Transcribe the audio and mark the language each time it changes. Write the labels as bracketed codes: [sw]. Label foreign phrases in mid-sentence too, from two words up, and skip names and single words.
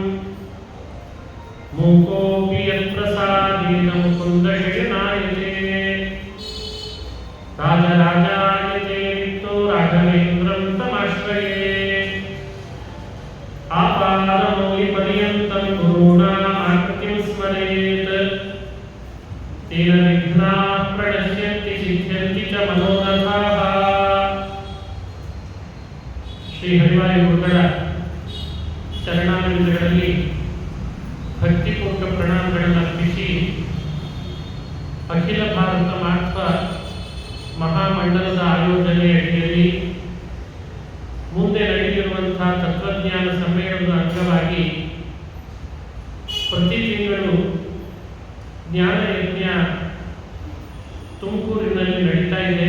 [sa] मूकोऽपि यत्प्रसादेन मुकुन्दशयनायते राजराजायते नित्यो राघवेन्द्रं तमाश्रये। आपादमौलिपर्यन्तं गुरूणामाकृतिं स्मरेत् तेन विघ्नाः प्रणश्यन्ति सिद्ध्यन्ति च मनोरथाः। [kn] ಶ್ರೀ ಹರಿವಾಯು ಗುರುಗಳ ಚರಣಾರವಿಂದಗಳಲ್ಲಿ ಭಕ್ತಿಪೂರ್ವಕ ಪ್ರಣಾಮಗಳನ್ನು ಅರ್ಪಿಸಿ ಅಖಿಲ ಭಾರತ ಮಹಾತ್ಮ ಮಹಾಮಂಡಲದ ಆಯೋಜನೆ ಅಡಿಯಲ್ಲಿ ಮುಂದೆ ನಡೆದಿರುವಂತಹ ತತ್ವಜ್ಞಾನ ಸಮ್ಮೇಳನದ ಅಂಗವಾಗಿ ಪ್ರತಿ ತಿಂಗಳು ಜ್ಞಾನಯಜ್ಞ ತುಮಕೂರಿನಲ್ಲಿ ನಡೀತಾ ಇದೆ.